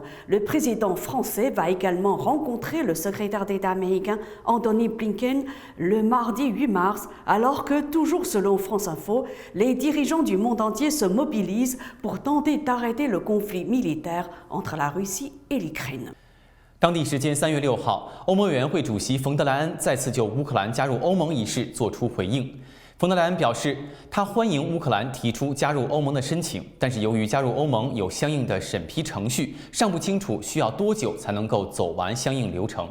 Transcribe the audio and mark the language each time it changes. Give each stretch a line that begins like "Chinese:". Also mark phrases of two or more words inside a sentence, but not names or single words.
French: Le président français va également rencontrer le secrétaire d'État américain Anthony Blinken le mardi 8 mars, alors que, toujours selon France Info, les dirigeants du monde entier se mobilisent pour tenter d'arrêter le conflit militaire entre la Russie et l'Ukraine.
Chinese: 当地时间3月6号，欧盟委员会主席冯德莱恩再次就乌克兰加入欧盟一事作出回应。冯德莱恩表示，他欢迎乌克兰提出加入欧盟的申请，但是由于加入欧盟有相应的审批程序，尚不清楚需要多久才能够走完相应流程。